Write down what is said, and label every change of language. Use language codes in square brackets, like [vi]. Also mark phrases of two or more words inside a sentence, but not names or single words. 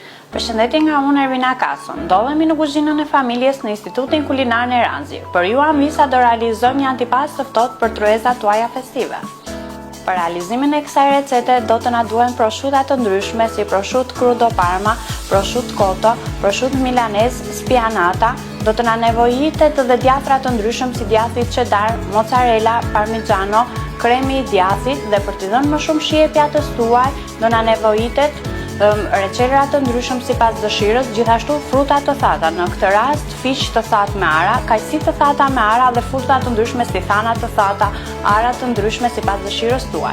[sq] Përshëndetje nga unë Ervina Kaso. Ndodhemi në kuzhinën e familjes në Institutin Kulinar në Ranzi. Për ju Amvisa do realizojmë një antipas të ftohtë për tryezat tuaja festive. Për realizimin e kësaj recete do të na duhen prosciutha të ndryshme si [it] prosciutto crudo parma, prosciutto cotto, prosciutto milanese, [sq] spianata. Do të na nevojitet edhe djathra të ndryshëm si djathi cheddar, mozzarella, parmigiano, kremi i djathit dhe për t'i dhënë më shumë shije pjatës tuaj do na nevojitet reçelra të ndryshëm sipas dëshirës, gjithashtu fruta të thata, në këtë rast fiq të thatë me ara, kajsi të thata me ara dhe fruta të ndryshme si thana të thata, ara të ndryshme sipas dëshirës tuaj.